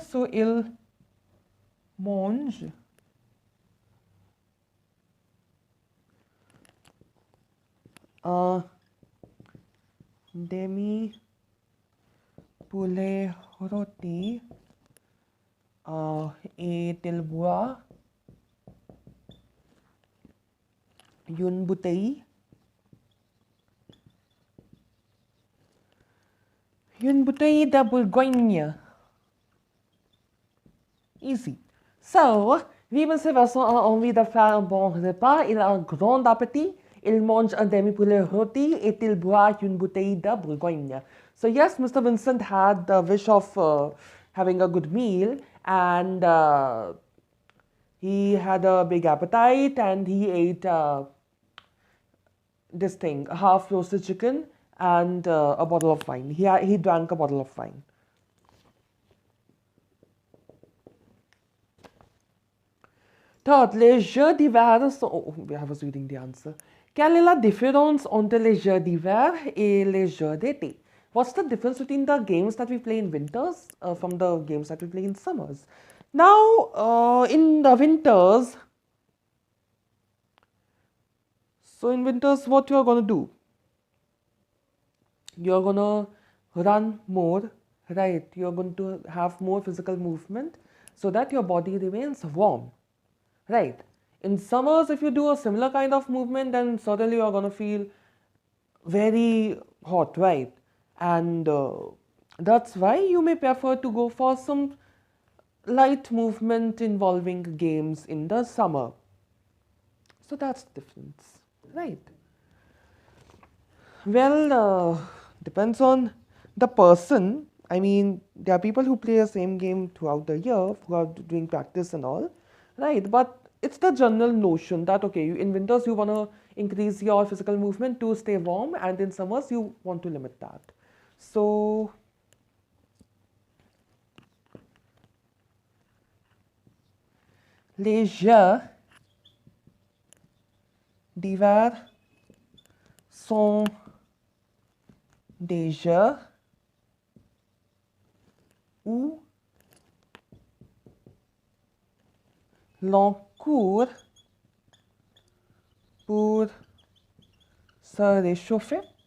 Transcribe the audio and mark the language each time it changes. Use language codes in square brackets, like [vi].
[fr] So, il mange un demi-poulet rôti et il boit une bouteille de Bourgogne. Easy. So, oui, Monsieur Vincent a envie de faire un bon repas. Il a un grand appétit. Il mange un demi-poulet rôti et il boit une bouteille de Bourgogne. [en] So, yes, Mr. Vincent had the wish of having a good meal, and he had a big appetite, and he ate this thing, a half-roasted chicken and a bottle of wine. He drank a bottle of wine. [fr] Third, les jeux d'hiver sont... [en] Oh, I was reading the answer. [fr] Quelle est la différence entre les jeux d'hiver et les jeux d'été? [en] What's the difference between the games that we play in winters from the games that we play in summers? Now, in the winters, what you're going to do? You're going to run more, right? You're going to have more physical movement so that your body remains warm. Right. In summers, if you do a similar kind of movement, then certainly you're going to feel very hot, right? And that's why you may prefer to go for some light movement involving games in the summer. So that's the difference, right? Well, depends on the person. I mean, there are people who play the same game throughout the year, who are doing practice and all, right? But it's the general notion that, okay, in winters you want to increase your physical movement to stay warm, and in summers you want to limit that. [fr] So, les jeux d'hiver sont des jeux où l'on court pour se réchauffer,